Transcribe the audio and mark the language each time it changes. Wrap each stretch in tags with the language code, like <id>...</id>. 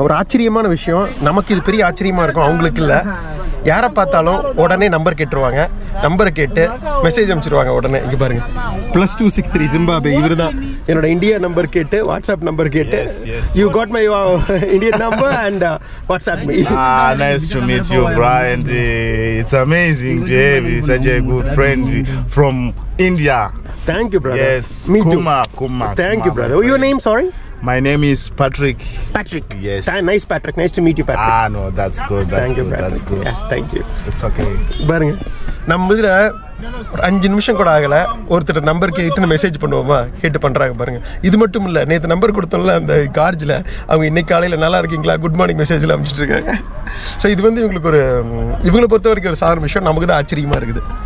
<ta>ஒரு ஆச்சரியமான விஷயம். நமக்கு இது பெரிய ஆச்சரியமாக இருக்கும், அவங்களுக்கு இல்லை. யாரை பார்த்தாலும் உடனே நம்பர் கேட்டுருவாங்க. நம்பரை கேட்டு மெசேஜ் அனுப்பிச்சிருவாங்க உடனே. இங்கே பாருங்க, +263 ஜிம்பாப்வே. இவர் தான் என்னோட இந்தியா நம்பர் கேட்டு, வாட்ஸ்அப் நம்பர் கேட்டு.</ta> <en>You got my Indian number and WhatsApp me. Nice to meet you, Brian. It's amazing to have such a good friend from India. Thank you, brother. Yes. Me too. Kumar. Thank you, brother. Your name, sorry? My name is Patrick. Patrick. Yes. Nice, Patrick. Nice to meet you, Patrick. No, that's good. Thank you, Patrick. That's good. Yeah, thank you. It's okay.</en> <ta>பாருங்க, நம்ம இதில் ஒரு 5 நிமிஷம் கூட ஆகலை, ஒருத்தர் number கேட்டு message பண்ணுவோமா, கேட்டு பண்ணுறாங்க பாருங்க. இது மட்டும் இல்லை, நேற்று நம்பர் கொடுத்தோம்ல அந்த கார்ஜில், அவங்க இன்னைக்கு காலையில் நல்லா இருக்கீங்களா, குட் மார்னிங் மெசேஜில் அனுப்பிச்சிட்டு இருக்காங்க. ஸோ இது வந்து இவங்களை பொறுத்த வரைக்கும் ஒரு சாதாரண விஷயம். நமக்கு தான் ஆச்சரியமாக இருக்குது.</ta>